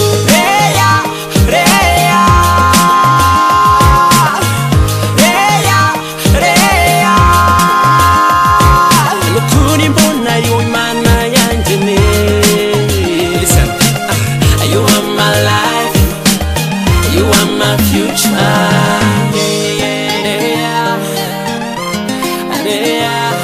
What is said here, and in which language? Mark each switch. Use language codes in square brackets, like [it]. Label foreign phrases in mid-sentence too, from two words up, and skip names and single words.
[rw] Leya, Leya. Leya, Leya. Nukuri mbona ari wowe Imana yanjye neza. [en] Ah, you are my life, you are my future. [rw] Leya, Leya.